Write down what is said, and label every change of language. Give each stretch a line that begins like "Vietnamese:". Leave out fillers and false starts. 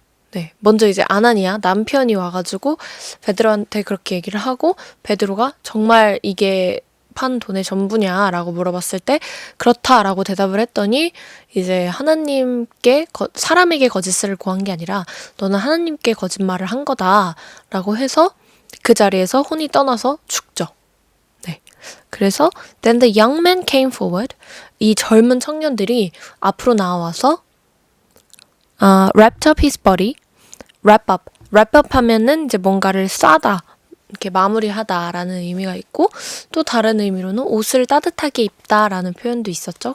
Korean: 네, 먼저 이제 아나니아 남편이 와가지고 베드로한테 그렇게 얘기를 하고 베드로가 정말 이게 판 돈의 전부냐라고 물어봤을 때 그렇다라고 대답을 했더니 이제 하나님께 사람에게 거짓을 구한 게 아니라 너는 하나님께 거짓말을 한 거다라고 해서 그 자리에서 혼이 떠나서 죽죠. 네.
English: 그래서 then the young man came forward.
Korean: 이 젊은 청년들이 앞으로 나와서 wrapped up his body. wrap up 하면은 이제 뭔가를 싸다. 이렇게 마무리하다라는 의미가 있고 또 다른 의미로는 옷을 따뜻하게 입다라는 표현도 있었죠.